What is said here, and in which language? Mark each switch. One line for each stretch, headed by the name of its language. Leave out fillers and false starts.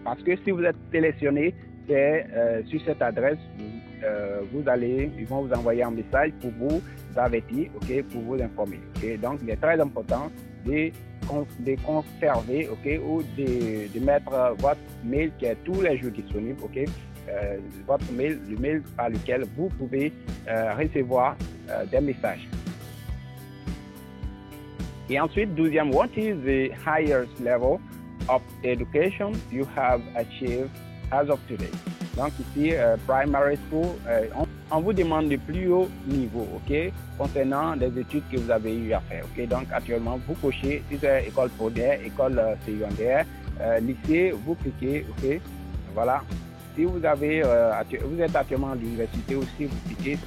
French: Parce que si vous êtes sélectionné, c'est sur cette adresse, ils vont vous envoyer un message pour vous avertir, ok, pour vous informer. Okay? Donc, il est très important de conserver, ok, ou de mettre votre mail qui est tous les jours disponible, ok. Votre mail, le mail par lequel vous pouvez recevoir des messages. Et ensuite, 12e,
English: what is the highest level of education you have achieved as of today?
French: Donc ici, primary school, on vous demande le plus haut niveau, ok, concernant les études que vous avez eu à faire, ok. Donc actuellement, vous cochez si c'est école primaire, école secondaire, lycée, vous cliquez, ok, voilà. Si vous êtes actuellement à l'université aussi, vous cliquez.